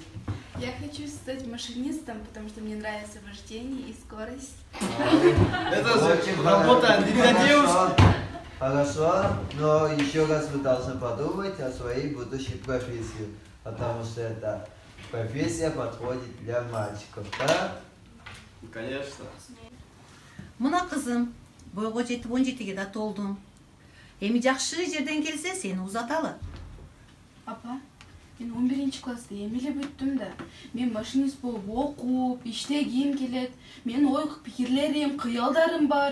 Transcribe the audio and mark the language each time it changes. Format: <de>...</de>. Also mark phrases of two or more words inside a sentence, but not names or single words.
<ru>Я хочу стать машинистом, потому что мне нравится вождение и скорость. Это очень работа для девушки. Хорошо, но еще раз вы должны подумать о своей будущей профессии, потому что эта профессия подходит для мальчиков, да? Конечно.</ru> <ky>Мына кызым, бойго жетип 17ге да толдум. Эми жакшы жерден келсе сени узаталы. Апа, мен 11-класста эмеле бүттүм да. Мен машинист болуп окуп, иштегим келет. Мен ой пикирлерим, кыялдарым бар.</ky>